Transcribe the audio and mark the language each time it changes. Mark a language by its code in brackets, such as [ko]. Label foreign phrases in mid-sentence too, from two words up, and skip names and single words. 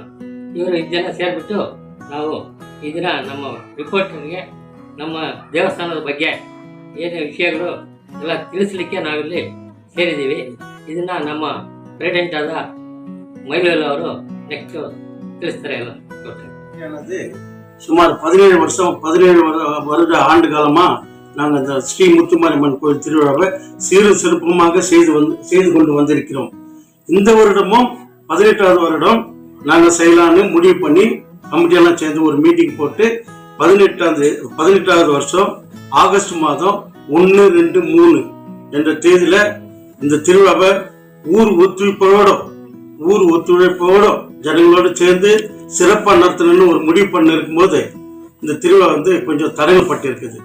[kn] ಇವರು 5 ಜನ ಸೇರಿಬಿಟ್ಟು ನಾವು ಈ ದಿನ ನಮ್ಮ ರಿಪೋರ್ಟರ್ಗೆ ನಮ್ಮ ದೇವಸ್ಥಾನದ ಬಗ್ಗೆ ಏನೇ ವಿಷಯಗಳು ಎಲ್ಲ ತಿಳಿಸ್ಲಿಕ್ಕೆ ನಾವಿಲ್ಲಿ ಸೇರಿದ್ದೀವಿ. ಇದನ್ನ ನಮ್ಮ ಪ್ರೆಸಿಡೆಂಟ್ ಆದ ಮೈಲೂಲ್ ಅವರು ನೆಕ್ಸ್ಟ್ ತಿಳಿಸ್ತಾರೆ. ಎಲ್ಲ [ta] சுமார் 17 வருட ஆண்டு காலமா நாங்கள் இந்த ஸ்ரீ முத்துமாரியம்மன் கோயில் திருவிழாவை சீரும் சிறப்புமாக செய்து கொண்டு வந்திருக்கிறோம். இந்த வருடமும் 18வது வருடம் நாங்கள் செய்யலான்னு முடிவு பண்ணி கமிட்டியெல்லாம் சேர்ந்து ஒரு மீட்டிங் போட்டு 18வது வருஷம் ஆகஸ்ட் மாதம் 1, 2, 3 என்ற தேதியில இந்த திருவிழாவை ஊர் ஒத்துழைப்போட ஜனங்களோடு சேர்ந்து சிறப்பா நடத்தணும்னு ஒரு முடிவு பண்ண இருக்கும்போது இந்த திருவிழா கொஞ்சம் தடைப்பட்டிருக்குது.